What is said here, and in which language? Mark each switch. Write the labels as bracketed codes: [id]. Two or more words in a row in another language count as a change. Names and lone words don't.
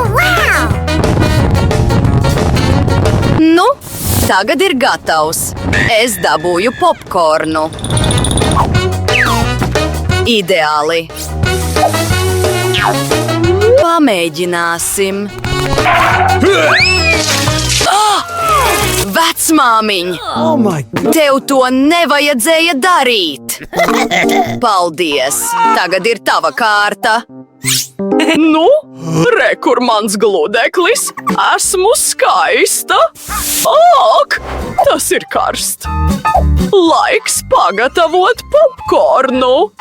[lv] Nu, tagad ir gatavs. Es dabūju popkornu. Ideāli. Pamēģināsim. Vecmāmiņ! [en] Oh my God. [lv] Tev to nevajadzēja darīt! Paldies! Tagad ir tava kārta! Nu, re, kur mans gludeklis. Esmu skaista. Ak, tas ir karst. Laiks pagatavot popkornu.